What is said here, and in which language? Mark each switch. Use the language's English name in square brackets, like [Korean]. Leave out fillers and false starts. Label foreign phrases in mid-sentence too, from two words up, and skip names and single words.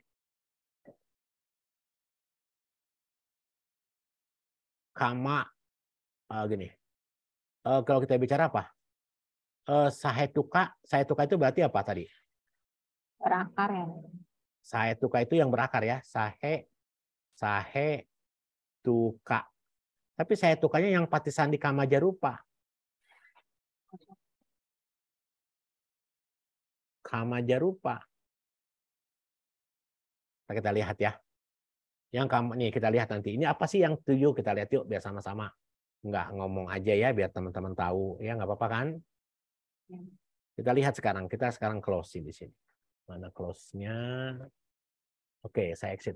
[Indonesian] Kama gini. Kalau kita bicara apa? Sahetuka itu berarti apa tadi? Berakar ya. Sahetuka itu yang berakar ya. Sahetuka. Tapi sahetukanya yang [Pali] patisandi kama jarupa. Kama jarupa. [Indonesian] Kita lihat ya. Yang kamu nih kita lihat nanti. Ini apa sih yang 7? Kita lihat yuk biar sama-sama. Nggak ngomong aja ya biar teman-teman tahu. Ya nggak apa-apa kan? Ya. Kita lihat sekarang. Kita sekarang close di sini. Mana close-nya? Oke, saya exit.